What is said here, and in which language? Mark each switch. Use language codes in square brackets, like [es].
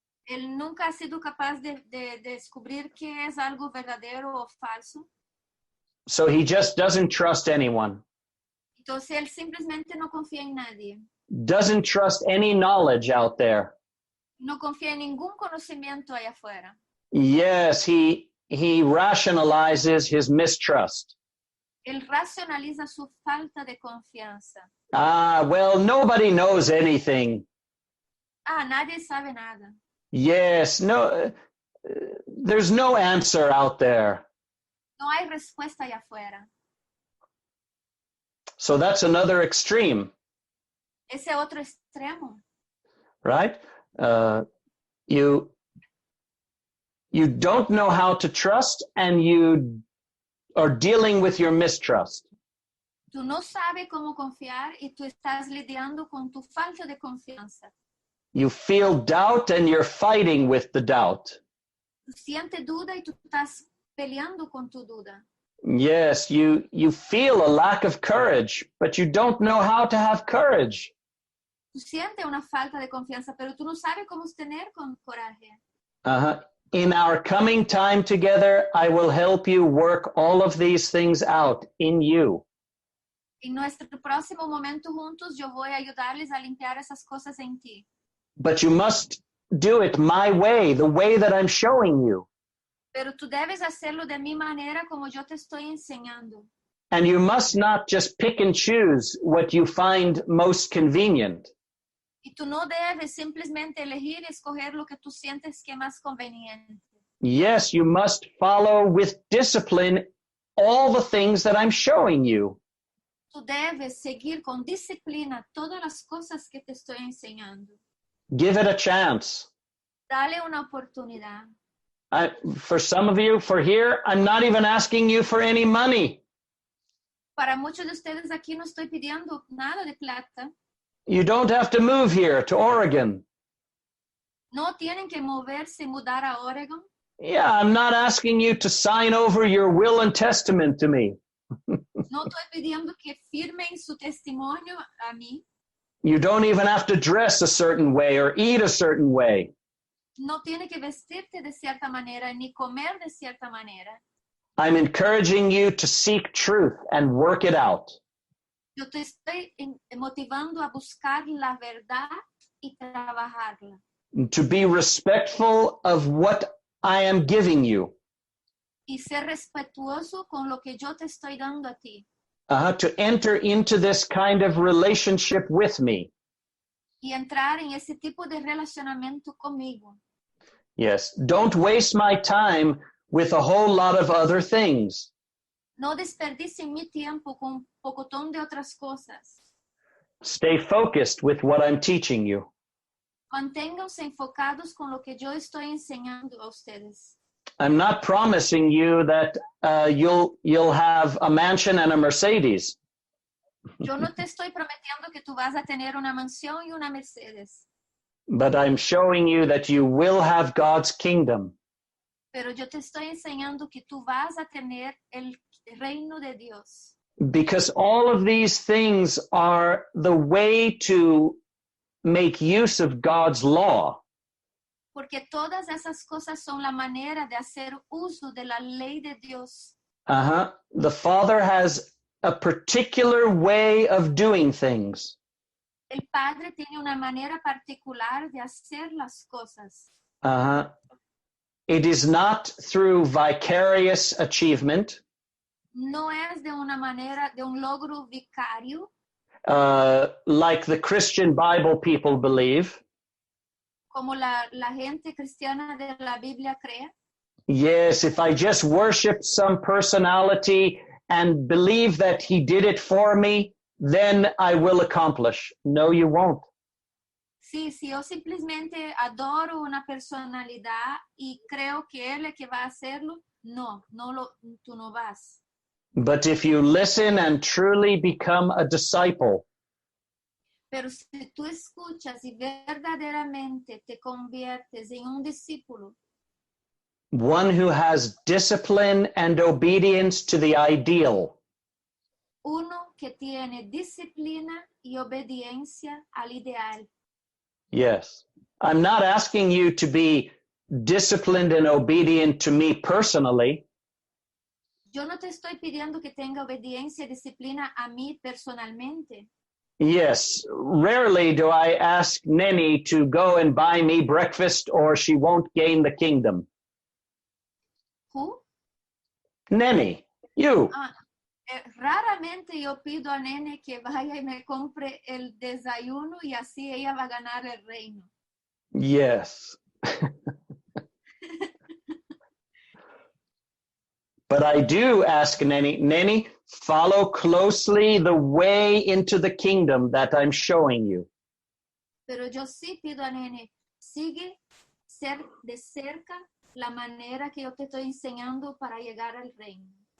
[es] Él nunca ha sido capaz de descubrir qué es algo verdadero o falso. [en] So he just doesn't trust anyone. [es] Entonces él simplemente no confía en nadie. [en] Doesn't trust any knowledge out there. [es] No confía en ningún conocimiento allá afuera. [en] Yes, he rationalizes his mistrust. [es] Él racionaliza su falta de confianza. [en] Well, nobody knows anything. [es] Nadie sabe nada. [en] Yes, no, there's no answer out there. [es] No hay respuesta allá afuera. [en] So that's another extreme. [es] Ese otro extremo. [en] Right? You don't know how to trust and you are dealing with your mistrust. [es] Tú no sabes cómo confiar y tú estás lidiando con tu falta de confianza. [en] You feel doubt and you're fighting with the doubt. [es] Tú sientes duda y tú estás peleando con tu duda. [en] Yes, you feel a lack of courage, but you don't know how to have courage. [es] Tú sientes una falta de confianza, pero tú no sabes cómo tener coraje. Uh-huh. [en] In our coming time together, I will help you work all of these things out in you. [es] En nuestro próximo momento juntos, yo voy a ayudarles a limpiar esas cosas en ti. [en] But you must do it my way, the way that I'm showing you. [es] Pero tú debes hacerlo de mi manera como yo te estoy enseñando. [en] And you must not just pick and choose what you find most convenient. [es] Y tú no debes simplemente elegir y escoger lo que tú sientes que es más conveniente. [en] Yes, you must follow with discipline all the things that I'm showing you. [es] Tú debes seguir con disciplina todas las cosas que te estoy enseñando. [en] Give it a chance. [es] Dale una oportunidad. [en] For some of you, for here, I'm not even asking you for any money. [es] Para muchos de ustedes aquí no estoy pidiendo nada de plata. [en] You don't have to move here to Oregon. [es] No tienen que moverse y mudar a Oregon. [en] Yeah, I'm not asking you to sign over your will and testament to me. [es] No estoy pidiendo que firmen su testimonio a mí. [en] You don't even have to dress a certain way or eat a certain way. [es] No tiene que vestirte de cierta manera ni comer de cierta manera. [en] I'm encouraging you to seek truth and work it out. [es] Yo te estoy motivando a buscar la verdad y trabajarla. [en] To be respectful of what I am giving you. [es] Y ser respetuoso con lo que yo te estoy dando a ti. [en] To enter into this kind of relationship with me. [es] Y entrar en ese tipo de relacionamiento conmigo. [en] Yes, don't waste my time with a whole lot of other things. [es] No desperdicien mi tiempo con un pocotón de otras cosas. [en] Stay focused with what I'm teaching you. [es] Manténganse enfocados con lo que yo estoy enseñando a ustedes. [en] I'm not promising you that you'll have a mansion and a Mercedes. [es] Yo no te estoy prometiendo que tú vas a tener una mansión y una Mercedes. [en] But I'm showing you that you will have God's kingdom. [es] Pero yo te estoy enseñando que tú vas a tener el reino de Dios. [en] Because all of these things are the way to make use of God's law. [es] Porque todas esas cosas son la manera de hacer uso de la ley de Dios. [en] The Father has a particular way of doing things. [es] El Padre tiene una manera particular de hacer las cosas. [en] It is not through vicarious achievement. [es] No es de una manera, de un logro vicario, [en] like the Christian Bible people believe. [es] como la gente cristiana de la Biblia cree. [en] Yes, if I just worship some personality and believe that he did it for me, then I will accomplish. No, you won't. [es] Sí, si yo simplemente adoro una personalidad y creo que él es que va a hacerlo, tú no vas. [en] But if you listen and truly become a disciple, [es] Pero si tú escuchas y verdaderamente te conviertes en un discípulo, [en] one who has discipline and obedience to the ideal, [es] uno que tiene disciplina y obediencia al ideal. [en] yes. I'm not asking you to be disciplined and obedient to me personally. [es] Yo no te estoy pidiendo que tenga obediencia y disciplina a mí personalmente. [en] Yes, rarely do I ask Nenny to go and buy me breakfast or she won't gain the kingdom. ¿Who? Nenny, you. [es] Raramente yo pido a Nene que vaya y me compre el desayuno y así ella va a ganar el reino. [en] Yes. But I do ask Nenny, follow closely the way into the kingdom that I'm showing you. [es] Pero yo sí pido a Nene, sigue de cerca la manera que yo te estoy enseñando para llegar al reino.